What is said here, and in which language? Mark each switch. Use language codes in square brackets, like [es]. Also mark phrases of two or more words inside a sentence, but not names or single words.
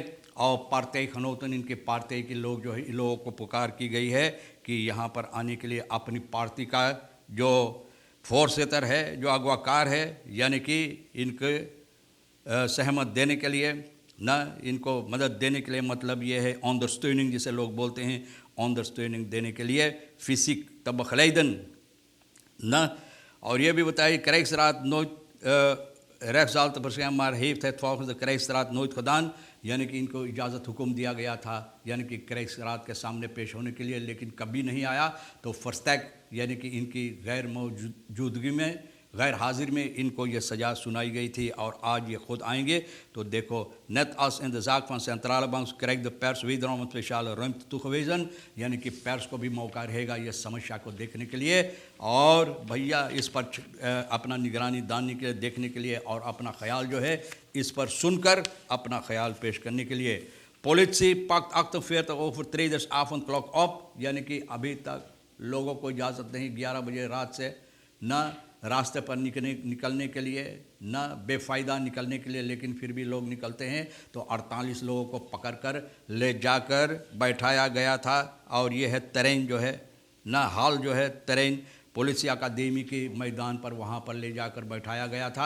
[ur] اور پارٹی خنوتن ان کے پارٹی کے لوگ جو ہے، ان لوگوں کو پکار کی گئی ہے کہ یہاں پر آنے کے لیے اپنی پارٹی کا جو فورسیتر ہے، جو اغوا کار ہے، یعنی کہ ان کے سہمت دینے کے لیے، نہ ان کو مدد دینے کے لیے، مطلب یہ ہے ondersteuning جسے لوگ بولتے ہیں، ondersteuning دینے کے لیے فزیک تبخلیدن نہ۔ اور یہ بھی بتائی [nl] krijgsraad nooit rechtszaal te verschijnen، maar heeft het volgens de krijgsraad nooit gedaan، [ur] یعنی کہ ان کو اجازت حکم دیا گیا تھا یعنی کہ krijgsraad کے سامنے پیش ہونے کے لیے، لیکن کبھی نہیں آیا۔ تو فرسٹیک یعنی کہ ان کی غیر موجودگی میں، غیر حاضر میں ان کو یہ سزا سنائی گئی تھی، اور آج یہ خود آئیں گے۔ تو دیکھو [nl] net als in de zaak van centrale bank krijgt de pers wederom een speciale ruimte toegewezen، [ur] یعنی کہ پیرس کو بھی موقع رہے گا یہ سمسیا کو دیکھنے کے لیے، اور بھیا اس پر اپنا نگرانی ڈالنے کے لیے، دیکھنے کے لیے، اور اپنا خیال جو ہے اس پر سن کر اپنا خیال پیش کرنے کے لیے۔ [nl] Politie pakt 48 overtreders avondklok op، [ur] یعنی کہ ابھی تک لوگوں کو اجازت نہیں 11 بجے رات سے نہ راستے پر نکلنے کے لیے، نہ بے فائدہ نکلنے کے لیے، لیکن پھر بھی لوگ نکلتے ہیں۔ تو 48 لوگوں کو پکڑ کر لے جا کر بیٹھایا گیا تھا، اور یہ ہے ترین جو ہے نہ حال جو ہے ترین پولیس اکیڈمی کے میدان پر، وہاں پر لے جا کر بیٹھایا گیا تھا۔